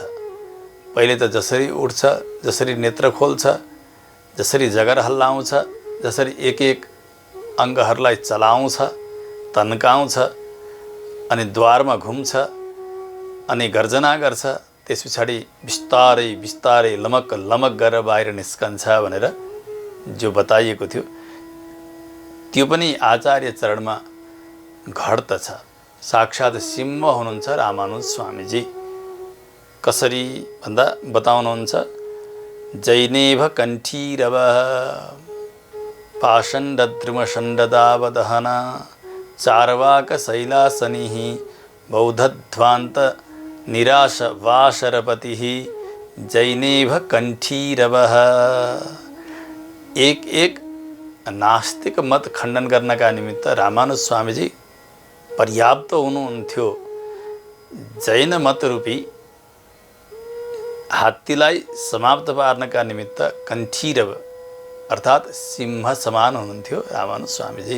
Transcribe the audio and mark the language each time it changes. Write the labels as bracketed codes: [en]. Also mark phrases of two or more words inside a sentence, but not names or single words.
[ne] पहिले त जसरी उठ्छ, जसरी नेत्र खोल्छ, जसरी जगर हल्लाउँछ, जसरी एक एक अङ्गहरूलाई चलाउँछ, तन्काउँछ, अनि द्वारमा घुम्छ, अनि गर्जना गर्छ, त्यस पछाडि बिस्तारै बिस्तारै लमक लमक गरेर बाहिर निस्कन्छ भनेर जो बताइएको थियो, त्यो पनि आचार्य चरणमा घट्दछ। साक्षात् सिंह हुनुहुन्छ रामानुज स्वामीजी। कसरी भन्दा बताउनुहुन्छ, [sa] जैनेभ कण्ठीरव पाषण्डद्रुमषण्डदावदहना चार्वाक शैलासनिः बौद्धध्वान्त निराश वाशरपतिः जैनेभ कण्ठीरवः। [ne] एक एक नास्तिक मत खण्डन गर्नका निमित्त रामानुज स्वामीजी पर्याप्त हुनुहुन्थ्यो। जैन मत रूपी हात्तीलाई समाप्त पार्नका निमित्त कण्ठीरव अर्थात् सिंह समान हुनुहुन्थ्यो रामानुज स्वामीजी।